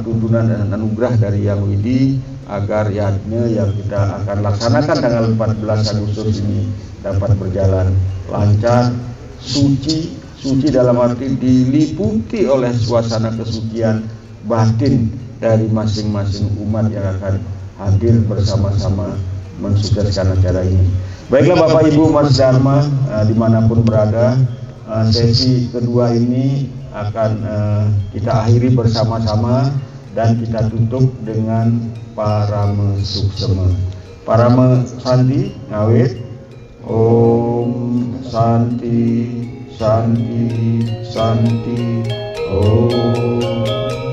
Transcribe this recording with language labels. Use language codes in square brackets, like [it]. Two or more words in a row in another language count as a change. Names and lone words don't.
[id] tuntunan dan anugerah dari Yang Widi, agar yadnya yang kita akan laksanakan tanggal 14 Agustus ini dapat berjalan lancar, suci dalam arti diliputi oleh suasana kesucian batin dari masing-masing umat yang akan hadir bersama-sama mensukseskan acara ini. Baiklah Bapak Ibu Mas Dharma, dimanapun berada, sesi kedua ini akan kita akhiri bersama-sama dan kita tutup dengan Parama Suksema. [ban] Parama Santi ngawit. [sa] Om Santi Santi Santi Om.